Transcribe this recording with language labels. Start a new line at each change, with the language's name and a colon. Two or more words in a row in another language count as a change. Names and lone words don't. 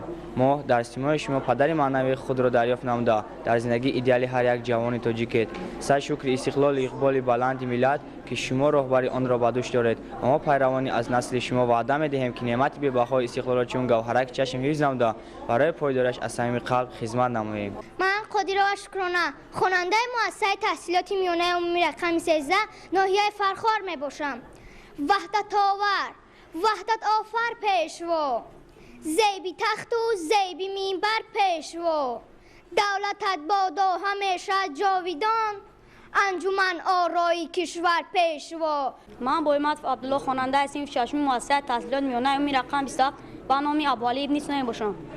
Tajik: мо дар истимои шумо падари маънавии худро дарёфт намуда дар зиндагии идеали ҳар як ҷавони тоҷикет сад шукри истиқлолу иқболи баланди миллат ки шумо роҳбари онро ба дӯш доред ва мо пайравони аз насли шумо ваъда медиҳем ки неъмати бебаҳои истиқлолро чун гавҳараки чашм ҳифз намуда барои пойдориаш аз самими қалб хизмат намоем. ман қодирова шукрона хонандаи муассисаи таҳсилоти миёнаи умумии рақами 13 ноҳияи фархор мебошам.
Persian: ваҳдатовар وحدت آفر پیشوا زیبی تخت و زیبی منبر پیشوا دولتت بادا همیشه جاویدان انجمن آرای کشور پیشوا. من با امت عبدالله خواننده صنف ششم مؤسسه تحصیلات میانه عمومی رقم 27 به نام ابوعلی ابن سنایی باشم.